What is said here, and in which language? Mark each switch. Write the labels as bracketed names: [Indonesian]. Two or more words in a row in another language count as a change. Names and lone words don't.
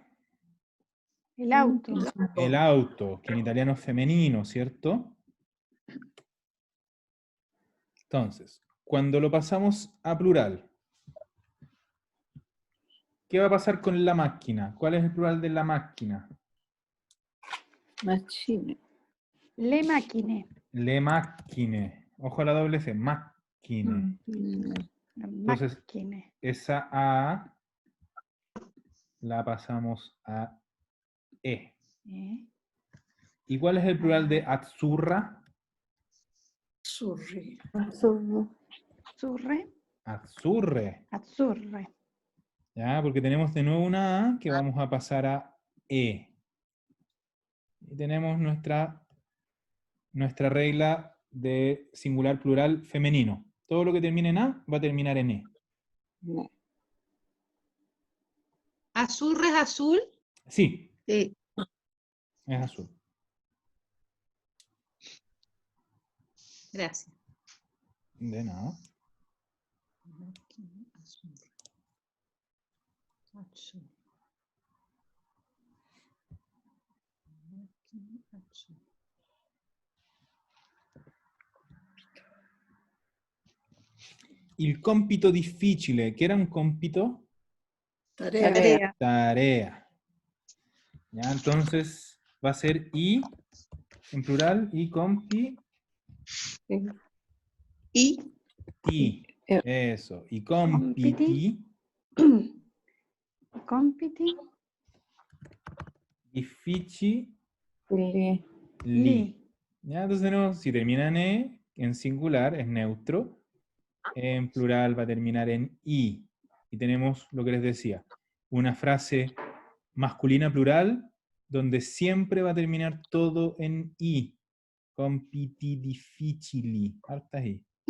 [Spanish] El auto. El auto, que en italiano es femenino, ¿cierto? Entonces, cuando lo pasamos a plural, ¿qué va a pasar con la máquina? ¿Cuál es el plural de la máquina? Machine. [Italian] Le macchine. Le macchine. [Spanish] Ojo a la doble C, macchine. La Entonces, macchine. esa A la pasamos a E. ¿Eh? ¿Y cuál es el plural de azzurra? Azzurri. Azzurre. Azzurre. Azzurre. ¿Ya? Porque tenemos de nuevo una A que vamos a pasar a E. Y tenemos nuestra regla de singular plural femenino. Todo lo que termine en A va a terminar en E. Azul es azul. Sí, Sí. es azul. Gracias. De nada. Azul. Azul. Azul. [Italian] Il compito difficile, [Spanish] ¿qué era un compito? Tarea. Tarea. Tarea. ¿Ya? Entonces va a ser I en plural y compi Y ti. Eso. Y compiti Compiti. difficili. Li. ¿Ya? Entonces tenemos, si termina en E, en singular es neutro. En plural va a terminar en I. Y tenemos lo que les decía, una frase masculina plural donde siempre va a terminar todo en I. [Italian] Compiti difficili. [Spanish] Hartas I.